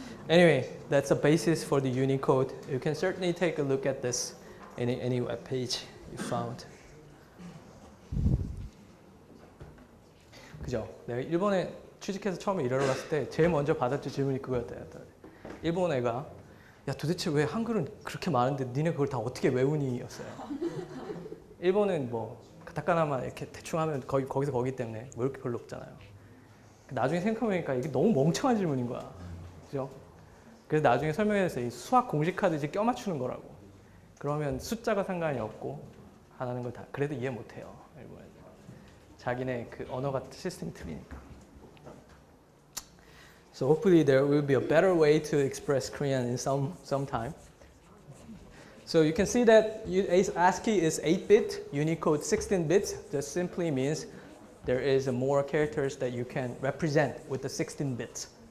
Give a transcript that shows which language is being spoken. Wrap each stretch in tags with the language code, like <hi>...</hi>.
<en>Anyway, that's a basis for the Unicode. You can certainly take a look at this in any web page you found.</en> <ko>그죠? 내가 일본에 취직해서 처음에 일하러 갔을 때 제일 먼저 받았던 질문이 그거였다. 일본 애가 야 도대체 왜 한글은 그렇게 많은데 니네 그걸 다 어떻게 외우니? 였어요. 일본은 뭐 가타카나만 이렇게 대충 하면 거기서 거기 때문에 외울 게 별로 없잖아요. 나중에 생각해보니까 이게 너무 멍청한 질문인 거야. 그죠? 그래서 나중에 설명해서 이 수학 공식하듯이 껴맞추는 거라고. 그러면 숫자가 상관이 없고 하나는 걸 다 그래도 이해 못해요. 일본은. 자기네 그 언어가 시스템이 틀리니까.</ko> <en>So hopefully there will be a better way to express Korean in some time. So you can see that ASCII is 8-bit, Unicode 16 bits. That simply means there is more characters that you can represent with the 16 bits.</en>